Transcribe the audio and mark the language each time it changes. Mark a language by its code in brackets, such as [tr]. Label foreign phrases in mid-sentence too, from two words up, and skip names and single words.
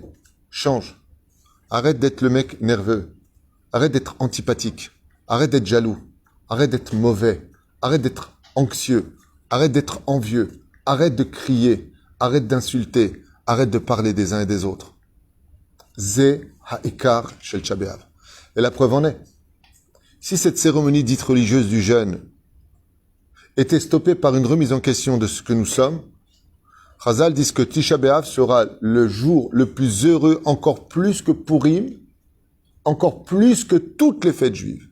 [fr] Change. Arrête d'être le mec nerveux. Arrête d'être antipathique. Arrête d'être jaloux. Arrête d'être mauvais. Arrête d'être anxieux. Arrête d'être envieux. Arrête de crier. Arrête d'insulter. Arrête de parler des uns et des autres. [he] זה העיקר של תשעה באב. [fr] Et la preuve en est. Si cette cérémonie dite religieuse du jeûne était stoppée par une remise en question de ce que nous sommes, Chazal dit que Tisha B'Av sera le jour le plus heureux, encore plus que Purim, encore plus que toutes les fêtes juives.